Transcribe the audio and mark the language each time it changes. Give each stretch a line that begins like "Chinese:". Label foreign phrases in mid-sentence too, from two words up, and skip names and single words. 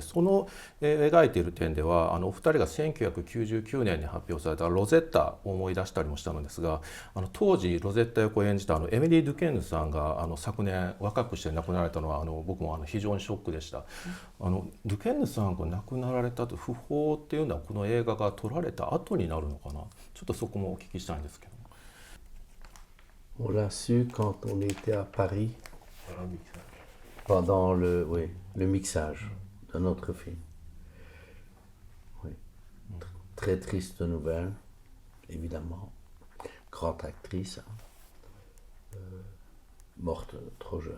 Japanese: その、描いている点ではお二人が1999年に発表されたロゼッタを思い出したりもしたのですが、当時ロゼッタ役を演じたエミリー・ドゥケンヌさんが昨年若くして亡くなられたのは僕も非常にショックでした。ドゥケンヌさんが亡くなられたと訃報っていうのはこの映画が撮られた後になるのかな。ちょっとそこもお聞きしたいんですけど。
French: On l'a su quand on était à Paris, pendant le mixage de notre film. Oui. Très triste nouvelle, évidemment. Grande actrice, morte trop jeune.